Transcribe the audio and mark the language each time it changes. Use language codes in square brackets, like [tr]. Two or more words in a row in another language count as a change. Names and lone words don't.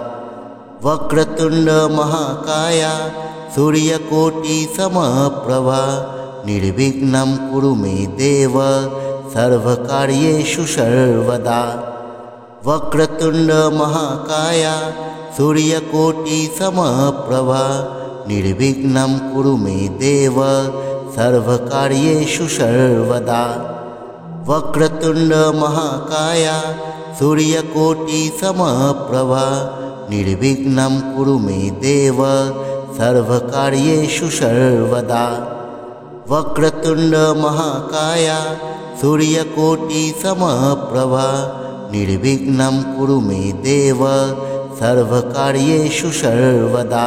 [sa] বক্রতুণ্ড মহাকায়া সূর্যকোটি সমপ্রভা নির্বিঘ্नं কুরু মে দেব সর্বকার্যেষু সর্বদা। বক্রতুণ্ড মহাকায়া সূর্যকোটি সমপ্রভা নির্বিঘ্नं কুরু মে দেব সর্বকার্যেষু সর্বদা। वक्रतुंड महाकाया सूर्यकोटिसमप्रभा निर्विघ्नं कुरु मे देव सर्वकार्येषु सर्वदा। वक्रतुण्ड महाकाय सूर्यकोटिसमप्रभा निर्विघ्नं कुरु मे देव सर्वकार्येषु सर्वदा।